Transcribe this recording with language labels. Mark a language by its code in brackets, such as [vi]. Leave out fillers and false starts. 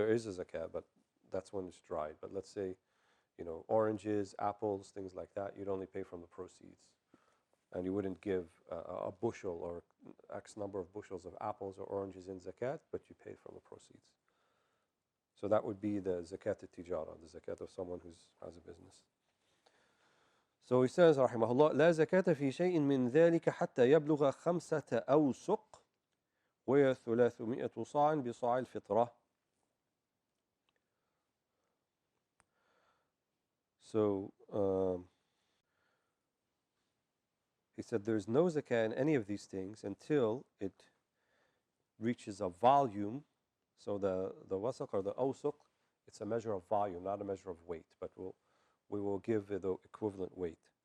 [en] There is a zakat, but that's when it's dried. But let's say, you know, oranges, apples, things like that, you'd only pay from the proceeds. And you wouldn't give a bushel or X number of bushels of apples or oranges in zakat, but you pay from the proceeds. So that would be the zakat al-tijara, the zakat of someone who has a business. So he says, [ar] رحمه الله, لا زكاة في شيء من ذلك حتى يبلغ 5 أوسق وهي 300 صاع بصاع الفطرة. [en] So he said there's no zakah in any of these things until it reaches a volume. So the wasaq or the awsuq, it's a measure of volume, not a measure of weight, but we will give the equivalent weight.